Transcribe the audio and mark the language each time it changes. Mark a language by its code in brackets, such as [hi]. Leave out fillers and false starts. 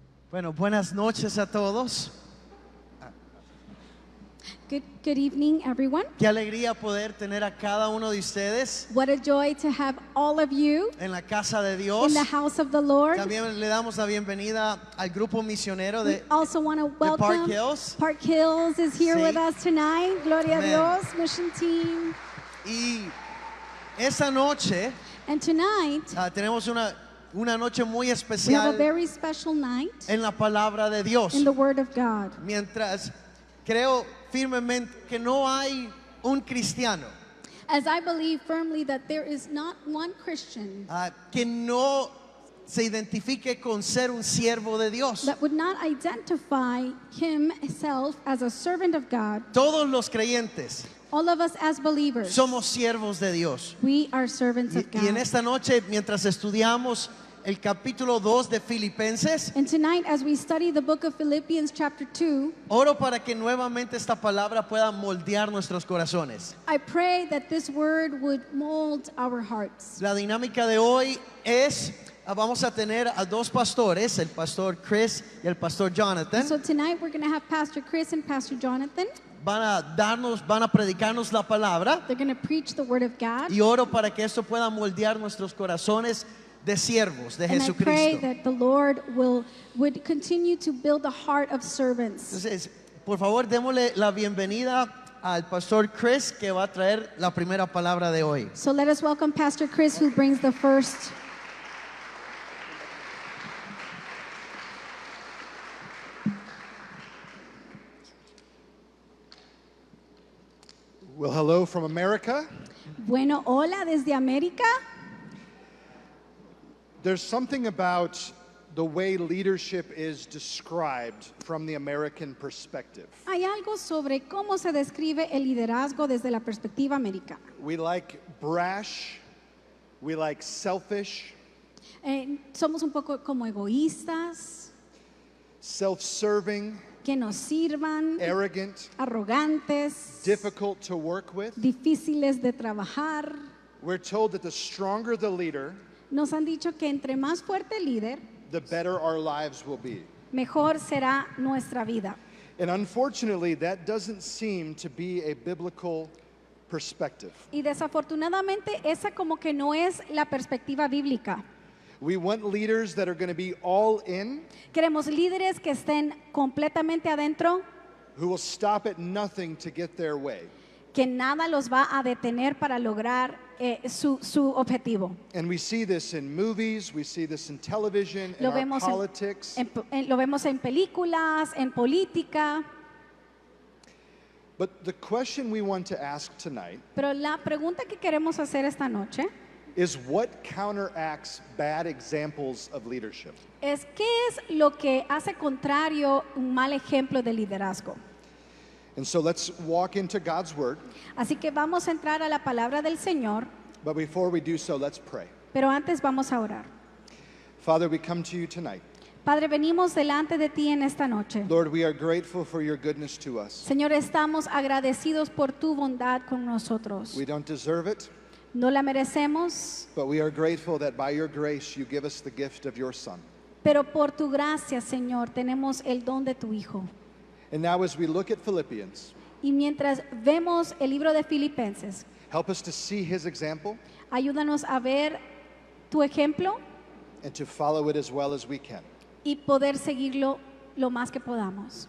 [es] Bueno, buenas noches a todos. [en] Good evening, everyone. [es] Qué alegría poder tener a cada uno de ustedes [en] What a joy to have all of you [es] en la casa de Dios. [en] in the house of the Lord. [es] También le damos la bienvenida al grupo misionero [en] We [es] de [en] also want to welcome [es] Park Hills. [en] Park Hills is here [es] Sí. [en] with us tonight. [es] Gloria a [en] Amen. [es] Dios, [en] mission team. [es] Y esta noche [en] And tonight, [es] tenemos una noche muy [en] we have a [es] especial [en] very special night [es] en la palabra de Dios. [en] in the Word of God. [es] Mientras creo firmemente que no hay un cristiano [en] As I believe firmly that there is not one Christian [es] que no se identifique con ser un siervo de Dios. [en] that would not identify himself as a servant of God. [es] Todos los creyentes [en] All of us as believers, [es] somos siervos de Dios. [en] we are servants of God. [es] Y en esta noche, mientras estudiamos el capítulo 2 de Filipenses, [en] And tonight, as we study the book of Philippians chapter 2, [es] oro para que nuevamente esta palabra pueda moldear nuestros corazones. [en] I pray that this word would mold our hearts. [es] La dinámica de hoy es, vamos a tener a dos pastores, el pastor Chris y el pastor Jonathan. [en] So tonight, we're going to have Pastor Chris and Pastor Jonathan. [es] Van a predicarnos la palabra [en] They're going to preach the word of God. [es] y oro para que esto pueda moldear nuestros corazones de siervos de [en] And I pray [es] Jesucristo. [en] that the Lord would continue to build the heart of servants. [es] Entonces, por favor, démosle la bienvenida al pastor Chris que va a traer la primera palabra de hoy. [en] So let us welcome Pastor Chris, who brings the first. Well, hello from America. [es] Bueno, hola desde América. [en] There's something about the way leadership is described from the American perspective. [es] Hay algo sobre cómo se describe el liderazgo desde la perspectiva americana. [en] We like brash, we like selfish, [es] Somos un poco como egoístas, [en] self-serving, [es] que nos sirvan, [en] arrogant, [es] arrogantes, [en] difficult to work with. [es] difíciles de trabajar. [en] We're told that the stronger the leader, [es] Nos han dicho que entre más fuerte el líder, [en] the better our lives will be. [es] mejor será nuestra vida. [en] And unfortunately, that doesn't seem to be a biblical perspective. [es] Y desafortunadamente esa como que no es la perspectiva bíblica. [en] We want leaders that are going to be all in, [es] Queremos líderes que estén completamente adentro, [en] who will stop at nothing to get their way. [es] que nada los va a detener para lograr su objetivo. [en] And we see this in movies, we see this in television, in [es] Lo [en] our [es] vemos [en] politics. [es] lo vemos en películas, en política. [en] But the question we want to ask tonight [es] Pero la pregunta que queremos hacer esta noche [en] is what counteracts bad examples of leadership? [es] es qué es lo que hace contrario un mal ejemplo de liderazgo. [en] And so let's walk into God's word. [es] Así que vamos a entrar a la palabra del Señor, [en] But before we do so, let's pray. [es] pero antes vamos a orar. [en] Father, we come to you tonight. [es] Padre, venimos delante de ti en esta noche. [en] Lord, we are grateful for your goodness to us. [es] Señor, estamos agradecidos por tu bondad con nosotros. [en] We don't deserve it, [es] No la merecemos, [en] but we are grateful that by your grace you give us the gift of your Son. [es] pero por tu gracia, Señor, tenemos el don de tu Hijo. [en] And now as we look at Philippians, [es] Y mientras vemos el libro de Filipenses, [en] help us to see his example [es] ayúdanos a ver tu ejemplo [en] and to follow it as well as we can. [es] y poder seguirlo lo más que podamos.